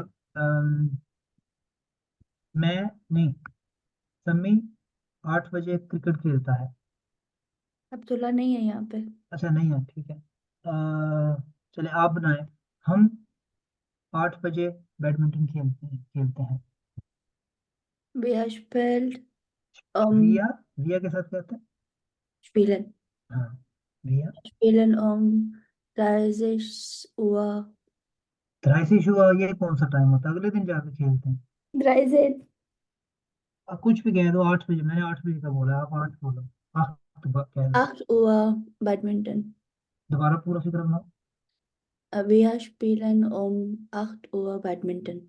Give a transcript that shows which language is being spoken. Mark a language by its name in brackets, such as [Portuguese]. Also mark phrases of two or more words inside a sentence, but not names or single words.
[Urdu] ام، میں نہیں، سمی 8 بجے کرکٹ کھیلتا ہے. عبداللہ نہیں ہے یہاں پہ. اچھا، نہیں ہے، ٹھیک ہے. چلے آپ بنائے، ہم 8 بجے بیڈمنٹن کھیلتے ہیں. [German] Wir spielt um [Urdu] ویا، ویا کے ساتھ کیا ہوتا ہے? [German] spielen. [Urdu] ہاں، ویا. [German] Spielen um 30 Uhr. [Urdu] 23 ہوا، یہ کون سا ٹائم ہوتا ہے? اگلے دن جاکے کھیلتے ہیں. 13. آپ کچھ بھی کہہ دو، 8 بجے، میں نے 8 بجے کا بولا، آپ 8 بولو. ہاں، تو کہہ دو, [German] 8 Uhr Badminton. [Urdu] دوبارہ پورا فکر بناؤ. [German] Wir spielen um 8 Uhr Badminton.